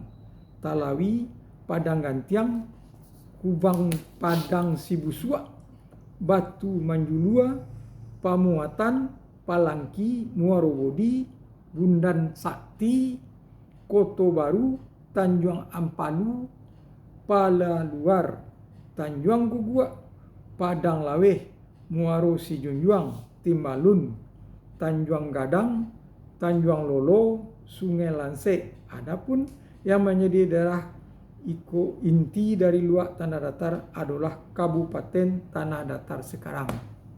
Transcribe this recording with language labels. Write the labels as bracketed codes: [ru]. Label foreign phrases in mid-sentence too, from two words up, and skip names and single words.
[id] Talawi, Padang Gantiang, Kubang Padang Sibusua, Batu Manjulua, Pamuatan, Palangki, Muarobodi, Bundan Sakti, Koto Baru, Tanjung Ampalu, Pala Luar, Tanjung Guguak, Padang Laweh, Muaro Sijunjuang, Timbalun, Tanjung Gadang, Tanjung Lolo, Sungai Lanse. Adapun yang menjadi daerah inti dari luak tanah datar adalah Kabupaten Tanah Datar sekarang.